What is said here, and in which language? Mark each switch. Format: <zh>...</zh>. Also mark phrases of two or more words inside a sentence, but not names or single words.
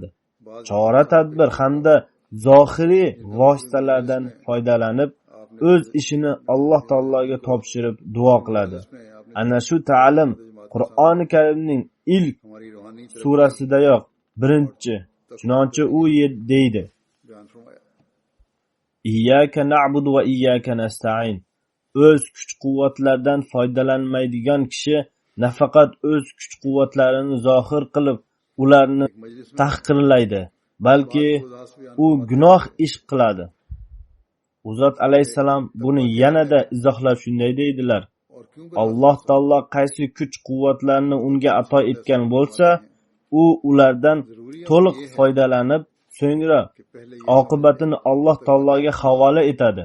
<uz>Chora tadbir hamda zohiriy vositalardan foydalanib, o'z ishini Alloh taologa topshirib duo qiladi. Ana shu ta'lim Qur'oni Karimning ilk surasidayoq birinchi. Chunonchi u deydi:</uz> <ar>إياك نعبد وإياك نستعين.</ar> <uz>O'z kuch-quvvatlardan foydalanmaydigan kishi nafaqat o'z kuch-quvvatlarini zohir qilib, ularni tahqirlaydi, balki u gunoh ish qiladi. U zot alayhissalom buni yanada izohlab shunday deydilar: Alloh taolo qaysi kuch-quvvatlarni unga ato etgan bo'lsa, u ulardan to'liq foydalanib, so'ngra oqibatini Alloh taologa havola etadi.</uz>